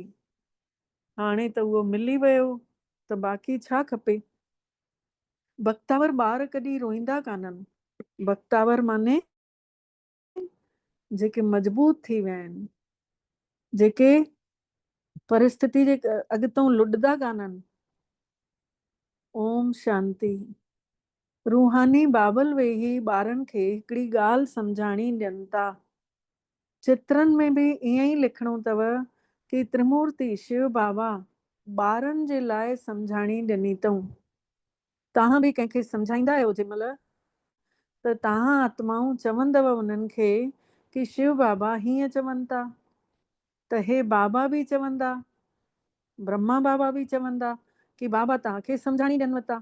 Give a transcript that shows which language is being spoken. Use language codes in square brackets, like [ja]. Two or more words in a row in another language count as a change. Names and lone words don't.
[sd] हाणे त उहो मिली वियो, त बाक़ी छा खपे? बख़्तावर ॿार कॾहिं रोईंदा कान्हनि। बख़्तावर माने जेके मजबूत थी विया आहिनि, जेके परिस्थिति जे अॻितों लुॾंदा कान्हनि। ओम शांति। रूहानी बाबल वेही ॿारनि खे हिकिड़ी ॻाल्हि सम्झाणी ॾियनि था। चित्रनि में बि ईअं ई लिखिणो अथव कि त्रिमूर्ति शिव बाबा ॿारनि जे लाइ सम्झाणी ॾिनी अथऊं। तव्हां बि कंहिंखे सम्झाईंदा आहियो जंहिं महिल त तव्हां आत्माऊं चवंदव उन्हनि खे कि शिव बाबा हीअं चवनि था, त हे बाबा बि चवंदा, ब्रह्मा बाबा बि चवंदा कि बाबा तव्हांखे सम्झाणी ॾियनि था।